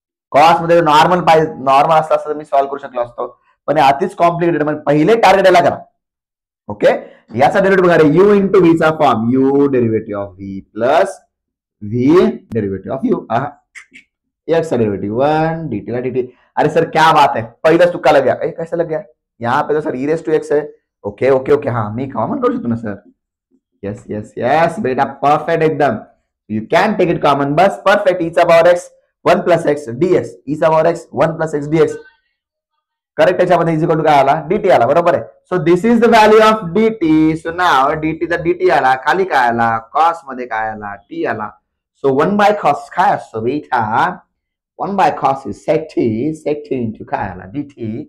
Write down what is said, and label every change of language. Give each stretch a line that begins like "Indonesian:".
Marathi: Cost मध्ये normal पाहिजे, normal असतं तर मी सॉल्व्ह करू शकलो असतो, पण अतिच कॉम्प्लिकेटेड. म्हणजे पहिले टार्गेट याला करा. ओके, याचा डेरिव्हेटिव्ह बघा,
English: U into V चा form, U derivative of V plus V derivative of U.
Hindi: X का डेरिवेटिव 1 dt का dt. अरे सर क्या बात है,
Marathi: पहिलाच तुक्का लग गया.
Hindi: कैसे लग गया? यहाँ पे तो sir E raise to x है.
Marathi: ओके ओके ओके, हाँ मी कॉमन करू शकतो ना सर.
English: yes yes yes
Marathi: बेटा, परफेक्ट एकदम.
English: You can take it common, बस perfect.
Marathi: E चा power x 1 plus x dx, E चा power x 1 plus x dx. Correct, त्याच्यामध्ये इज इक्वल टू काय आला? dt आला, बरोबर आहे.
English: So this is the value of dt.
Marathi: So now dt चा dt आला, खाली काय आला? कॉस मध्ये काय आला? t आला. सो 1 बाय कॉस काय असतो बेटा?
English: 1 by cos is sec t, sec t into
Marathi: काय आला?
English: dt.